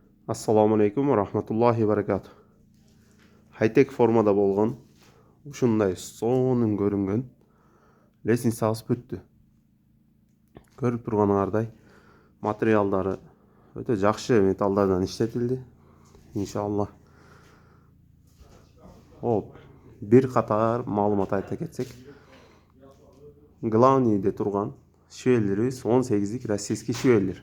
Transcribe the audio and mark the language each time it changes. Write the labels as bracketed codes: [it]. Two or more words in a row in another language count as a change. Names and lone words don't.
[ar] السلام عليكم ورحمة الله وبركاته. [ky] High-tech formada болған, ушундай сонун көрүнгөн лестницабыз бүттү. Көрүп турганыңардай, материалдары өтө жакшы металлдардан иштетилди. Иншалла. Бир катар маалымат айта кетсек, главныйде турган швеллерибиз 18-lik российский швеллер.